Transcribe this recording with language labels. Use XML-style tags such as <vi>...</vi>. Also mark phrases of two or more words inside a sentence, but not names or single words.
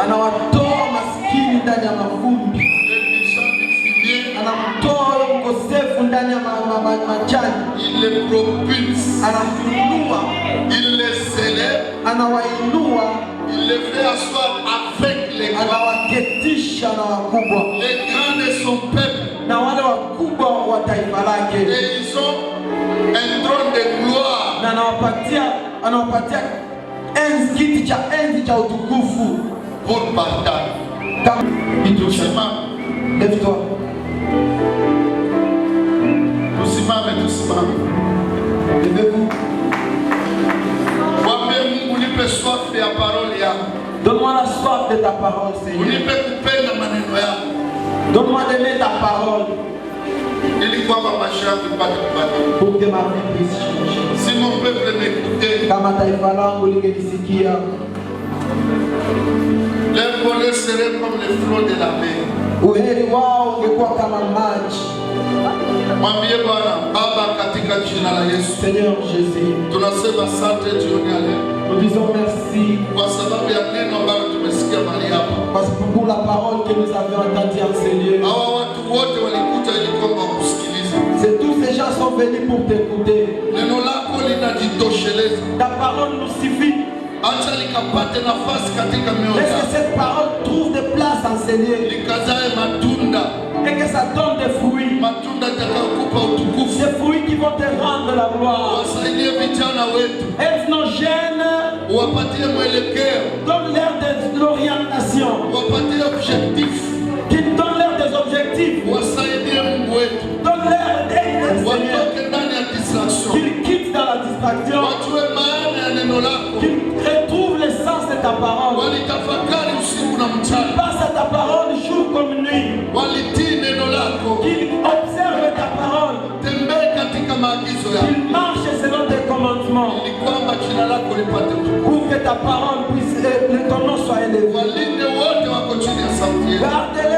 <sw>Anawatoa maskini ndani ya mavumbi,</sw> <fr>Les méchants du fumier,</fr> <sw>anamtoa huyo mkosefu ndani ya majani,</sw> <fr>il les propulse,</fr> <sw>anafunua,</sw> <fr>il les élève,</fr> <sw>anawainua,</sw> <fr>il les fait asseoir avec les grands.</fr> <sw>anawaketisha na wakubwa,</sw> <fr>Les grands de son peuple.</fr> <sw>na wale wakubwa wa taifa lake,</sw> <fr>Et ils ont un trône de gloire.</fr> <sw>na anawapatia kiti cha enzi cha utukufu.</sw> <fr>Pour partage.</fr> <sw>Kama Tusimame,</sw> <fr>lève-toi,</fr> <sw>tusimame, tusimame.</sw> <fr>levez-vous.</fr> <sw>Mwambie Mungu, nipe soif ya parole yako.</sw> <fr>Donne-moi la soif de ta parole, Seigneur.</fr> <sw>Unipe kupenda maneno yako.</sw> <fr>Donne-moi d'aimer ta parole</fr> <sw>Ili kwamba maisha yangu ipate kubadilika.</sw> <fr>pour que ma vie puisse changer. Si mon peuple m'écoutait,</fr> <sw>Kama taifa langu lingenisikia,</sw> <fr>leurs volets seraient comme les flots de la mer.</fr> <sw>uheri wao ungekuwa kama maji. Mwambie Bwana, Baba, katika jina la Yesu,</sw> <fr>Seigneur Jésus,</fr> <sw>tunasema asante jioni ya leo</sw> <fr>nous disons merci</fr> <sw>kwa sababu ya neno ambalo tumesikia mahali hapa.</sw> <fr>parce que pour la parole que nous avions entendue en ces lieux.</fr> <sw>Hawa watu wote walikuja ili kwamba kusikiliza</sw> <fr>C'est tous ces gens sont venus pour t'écouter.</fr> <sw>neno lako, linajitosheleza.</sw> <fr>Ta parole nous suffit.</fr> <sw>Acha likapate nafasi katika mioyo</sw> <fr>Laisse que</fr> <sw>yao,</sw> <fr>cette parole trouve de place en ces lieux</fr> <sw>likazae matunda,</sw> <fr>et que ça donne des fruits.</fr> <sw>matunda yatakayokupa utukufu.</sw> <fr>Des fruits qui vont te rendre la gloire.</fr> <sw>Wasaidie vijana wetu,</sw> <fr>Aide nos jeunes,</fr> <sw>wapatie mwelekeo,</sw> <fr>donne-leur de l'orientation,</fr> <sw>wapatie objectif,</sw> <fr>donne-leur des objectifs,</fr> <sw>wasaidie Mungu wetu,</sw> <fr>donne-leur des Seigneur,</fr> <sw>watoke ndani ya distraction,</sw> <fr>qu'ils quittent dans la distraction,</fr> <sw>wajue maana ya neno lako,</sw> <fr>qu'ils retrouvent le sens de ta parole,</fr> <sw>walitafakari usiku na mchana,</sw> <fr>passe à ta parole jour comme nuit,</fr> <sw>walitii neno lako,</sw> <fr>qu'ils observent ta parole,</fr> <sw>tembee katika maagizo yako,</sw> <fr>qu'ils marchent selon tes commandements,</fr> <sw>ili kwamba jina lako lipate utukufu.</sw> <fr>pour que ta parole puisse, que ton nom soit élevé.</fr> <sw>Walinde wote wako chini ya sauti yako.</sw> <fr>Garde</fr>